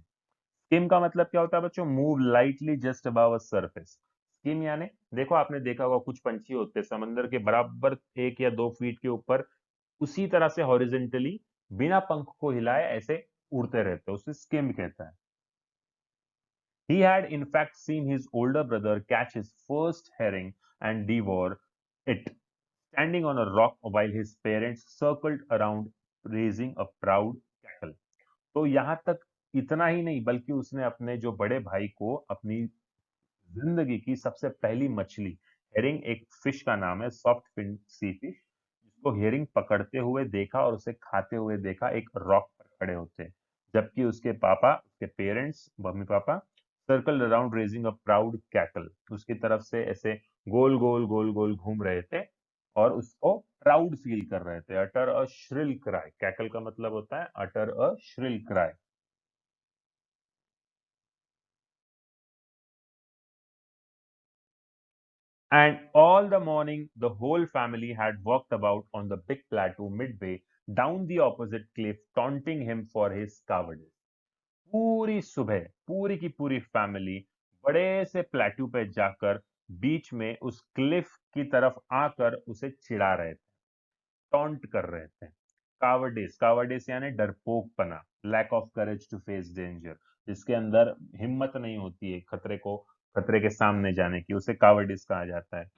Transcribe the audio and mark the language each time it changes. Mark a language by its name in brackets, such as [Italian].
[Hindi] Scheme का मतलब क्या होता है बच्चों? [English] Move lightly just above a surface. [Hindi] Scheme यानी, देखो आपने देखा होगा कुछ पंछी होते हैं समंदर के बराबर 1 या 2 फीट के ऊपर उसी तरह से हॉरिजेंटली बिना पंख को हिलाए ऐसे उड़ते रहते हैं, उसे स्किम कहता है। [English] He had in fact seen his older brother catch his first herring and devour it, standing on a rock while his parents circled around raising a proud cackle. [Hindi] तो यहाँ तक इतना ही नहीं, बल्कि उसने अपने जो बड़े भाई को अपनी जिंदगी की सबसे पहली मछली, हेरिंग एक फिश का नाम है, सॉफ्ट फिन सी फिश, जिसको हेरिंग पकड़ते हुए देखा और उसे खाते हुए देखा एक रॉक पर खड़े होते। जबकि उसके पापा, उसके parents, mummy papa [English] circle around raising a proud cattle, [Hindi] उसकी तरफ से ऐसे गोल गोल गोल गोल घूम रहे थे और उसको प्राउड फील कर रहे थे। [English] utter a shrill cry, cackle [Hindi] का मतलब होता है [English] Utter a shrill cry. And all the morning, the whole family had walked about on the big plateau midway down the opposite cliff, taunting him for his cowardice. [Hindi] पूरी सुबह पूरी की पूरी फैमिली बड़े से प्लेट्यू पे जाकर बीच में उस क्लिफ की तरफ आकर उसे चिढ़ा रहे थे, टॉन्ट कर रहे थे। कावर्डिस, कावर्डिस यानी डरपोकपना, [English] lack of courage to face danger, [Hindi] जिसके अंदर हिम्मत नहीं होती है खतरे के सामने जाने की, उसे कावर्डिस कहा जाता है।